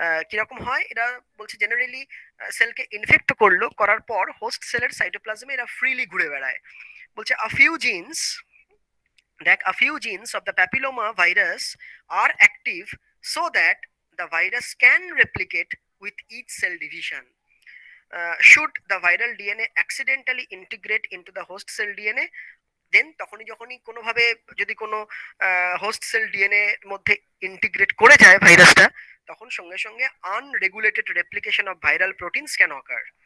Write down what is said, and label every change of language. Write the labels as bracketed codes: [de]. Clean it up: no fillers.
[bn] কিরকম হয়, এরা বলছে জেনারেলি সেলকে ইনফেক্ট করলো, করার পর হোস্ট সেলের সাইটোপ্লাজমে এরা ফ্রিলি ঘুরে বেড়ায়। [en] বলছে a few genes, দেখ a few genes of the papilloma virus are active so that the virus can replicate with each cell division. Should the viral DNA accidentally integrate into the host cell DNA, [bn] দেন যখনই কোনোভাবে যদি কোনো host cell DNA মধ্যে integrate করে যায় ভাইরাসটা, তখন সঙ্গে সঙ্গে [en] Unregulated replication of viral proteins can occur.